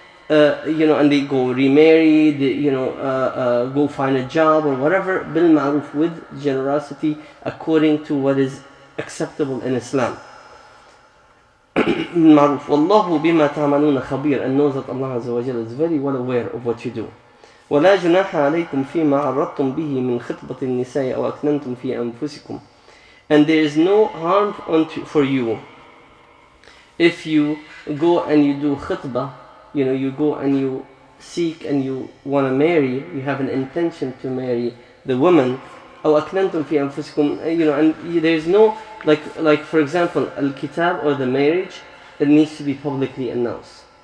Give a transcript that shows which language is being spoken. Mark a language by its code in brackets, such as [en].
[en] and they go remarry, go find a job or whatever, bil ma'ruf, with generosity according to what is acceptable in Islam. Ma'ruf. [ar] Wallahu bima ta'maluna khabir, [en] and knows that Allah Azza wa Jalla is very well aware of what you do. [ar] ولا جناح عليكم فيما عرضتم به من خطبة النساء أو أكننتم في أنفسكم. [en] And there is no harm for you if you go and you do khutbah, you go and you seek and you want to marry, you have an intention to marry the woman, [ar] أو أكننتم في أنفسكم, [en] and there is no, like for example, al-kitab, or the marriage, it needs to be publicly announced.